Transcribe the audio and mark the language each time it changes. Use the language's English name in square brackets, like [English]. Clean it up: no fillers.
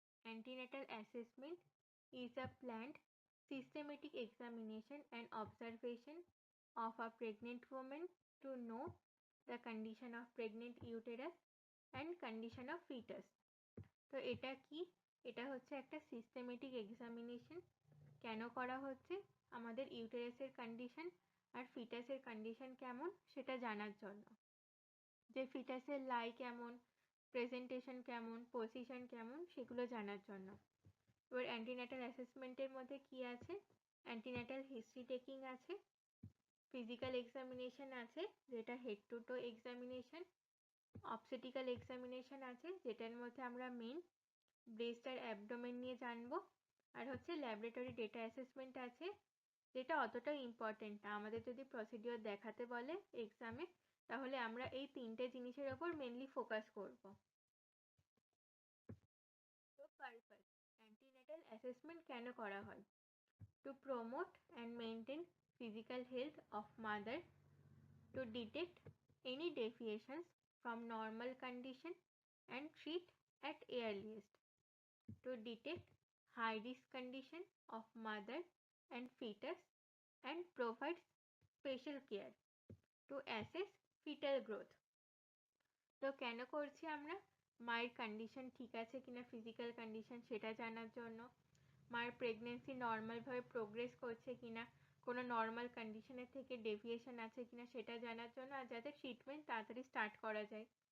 [English] Antenatal assessment is a planned systematic examination and observation of a pregnant woman to know the condition of pregnant uterus and condition of fetus. [Bangla] তো এটা কি? এটা হচ্ছে একটা systematic examination. কেন করা হচ্ছে? আমাদের ইউটেরাসের কন্ডিশন আর ফিটাসের কন্ডিশন কেমন সেটা জানার জন্য। যে ফিটাসের লাই কেমন, প্রেজেন্টেশন কেমন, পজিশন কেমন সেগুলো জানার জন্য। এবার অ্যান্টিন্যাটাল অ্যাসেসমেন্টের মধ্যে কি আছে? অ্যান্টিন্যাটাল হিস্ট্রি টেকিং আছে, ফিজিক্যাল এক্সামিনেশন আছে যেটা head to to examination, obstetrical examination আছে যেটার মধ্যে আমরা মেন ব্রেস্ট আর অ্যাবডোমেন নিয়ে জানবো, আর হচ্ছে ল্যাবরেটরি ডেটা অ্যাসেসমেন্ট আছে যেটা অতটা ইম্পর্টেন্ট না। আমাদের যদি প্রসিডিওর দেখাতে বলে এক্সামে তাহলে আমরা এই তিনটে জিনিসের ওপর মেনলি ফোকাস করব। তো পারপাস, অ্যান্টিন্যাটাল অ্যাসেসমেন্ট কেন করা হয়? [English] To promote and maintain physical health of mother, to detect any deviations from normal condition and treat at earliest, to detect high risk condition of mother and fetus and provide special care, to assess fetal growth. [Bangla] তো কেন করছি আমরা? মায়ের condition ঠিক আছে কিনা, physical condition সেটা জানার জন্য, মায়ের প্রেগনেন্সি নর্মালভাবে প্রোগ্রেস করছে কিনা, কোনো নর্মাল কন্ডিশনের থেকে ডেভিয়েশন আছে কিনা সেটা জানার জন্য, আর যাতে ট্রিটমেন্ট তাড়াতাড়ি স্টার্ট করা যায়।